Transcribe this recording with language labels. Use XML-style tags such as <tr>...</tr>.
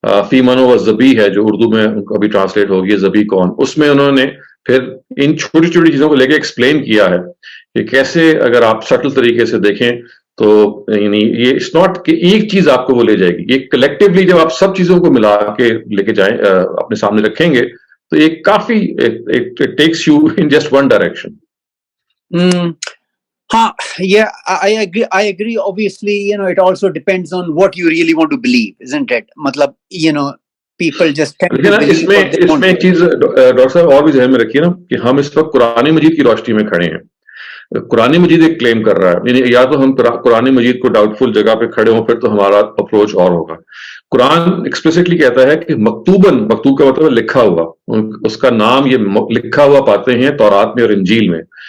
<ur>فی منو و زبی ہے جو اردو میں ابھی ٹرانسلیٹ ہوگی زبی کون، اس میں انہوں نے پھر ان چھوٹی چھوٹی چیزوں کو لے کے ایکسپلین کیا ہے کہ کیسے اگر آپ سٹل طریقے سے دیکھیں تو یعنی یہ</ur> <en>it's not</en> <ur>کہ ایک چیز آپ کو وہ لے جائے گی، یہ کلیکٹیولی جب آپ سب چیزوں کو ملا کے لے کے جائیں اپنے سامنے رکھیں گے تو یہ کافی</ur> <en>Takes you in just one direction. Yeah, I agree. Obviously, it also depends on what you really want to believe, isn't it? Matlab, people just tend to believe</en> <ur>اس میں ایک چیز ڈاکٹر صاحب اور بھی ذہن میں رکھیے نا کہ ہم اس وقت قرآن مجید کی روشنی میں کھڑے ہیں. قرآن مجید ایک کلیم کر رہا ہے، یعنی یا تو ہم قرآن مجید کو ڈاؤٹ فل جگہ پہ کھڑے ہوں پھر تو ہمارا اپروچ اور ہوگا. قرآن ایکسپلیسٹلی کہتا ہے کہ مکتوب کا مطلب لکھا ہوا، اس کا نام یہ لکھا ہوا پاتے ہیں تورات میں اور انجیل میں.</ur>